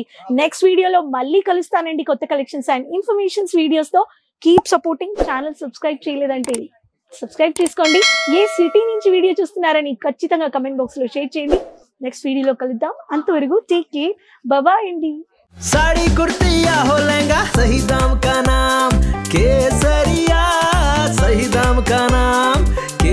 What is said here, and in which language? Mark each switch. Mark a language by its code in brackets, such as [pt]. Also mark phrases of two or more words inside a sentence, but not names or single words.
[te] నెక్స్ట్ వీడియోలో మళ్ళీ కలుస్తానండి కొత్త [en] collections and informations videos [te] తో. [en] Keep supporting. channel subscribe [te] చేయలేదంటే సబ్స్క్రైబ్ చేసుకోండి. ఏ సిటీ నుంచి వీడియో చూస్తున్నారని ఖచ్చితంగా [en] comment box [te] లో షేర్ చేయండి. నెక్స్ట్ వీడియోలో కలుద్దాం. అంతవరకు [en] take care, [te] బాయ్ అండి. [hi] साड़ी कुर्ती या हो लहंगा, सही दाम का नाम केसरिया, सही दाम का नाम